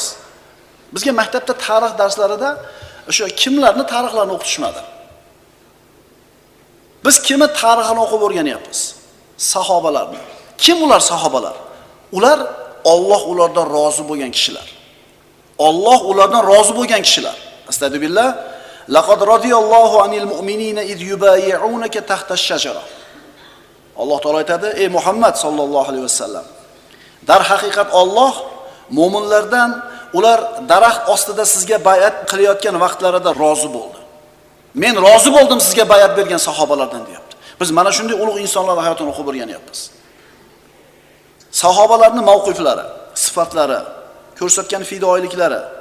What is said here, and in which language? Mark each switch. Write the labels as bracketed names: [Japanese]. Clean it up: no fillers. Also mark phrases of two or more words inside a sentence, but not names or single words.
[Uzbek] Bizga maktabda tarix darslarida o'sha kimlarni tarixlarini o'qitishmadi. Biz kimni tarixini o'qib o'rganyapmiz? Sahobalarni. Kim ular sahobalar? Ular Alloh ulardan rozi bo'lgan kishilar. Alloh ulardan rozi bo'lgan kishilar. Astagfirullah. [Arabic] لقد رضي الله عن المؤمنين إذ يبايعونك تحت الشجرة. [Uzbek] Alloh taolo aytadi: "Ey Muhammad [Arabic] صلى الله عليه وسلم, [Uzbek] dar haqiqat Alloh mu'minlardan ular daraxt ostida sizga bay'at qilayotgan vaqtlarida rozi bo'ldi. Men rozi bo'ldim sizga bay'at bergan sahobalardan" deyapti. Biz mana shunday ulug' insonlar hayotini o'qib o'rganyapmiz. Sahobalarning mavqiflari, sifatlari, ko'rsatgan fidoyiliklari.